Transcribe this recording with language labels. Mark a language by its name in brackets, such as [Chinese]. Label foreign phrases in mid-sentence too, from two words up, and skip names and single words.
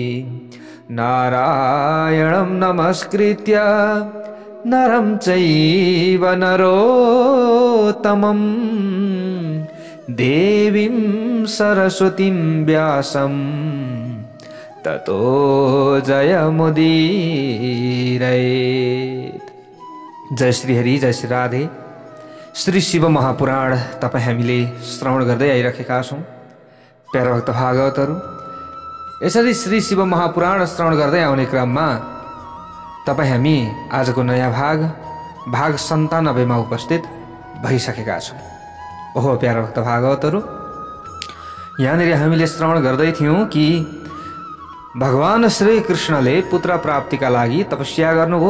[Sanskrit] नारायणं नमस्कृत्य नरं चैव नरोत्तमं देवीं सरस्वतीं व्यासं ततो जयमुदीरयेत्। [Nepali] जय श्री हरि, जय श्री राधे। श्री शिव महापुराण तपाईँ हामीले श्रवण गर्दै आइरहेका छौँ। प्यारा भक्त भागवतहरू, यसरी श्री शिव महापुराण श्रवण गर्दै आउने क्रममा तपाईँ हामी आजको नयाँ भाग 97 मा उपस्थित भइसकेका छौँ। ओहो प्यारा भक्त भागवतहरू, यहाँनिर हामीले श्रवण गर्दै थियौँ कि भगवान श्री कृष्णले पुत्र प्राप्तिका लागि तपस्या गर्नुभयो।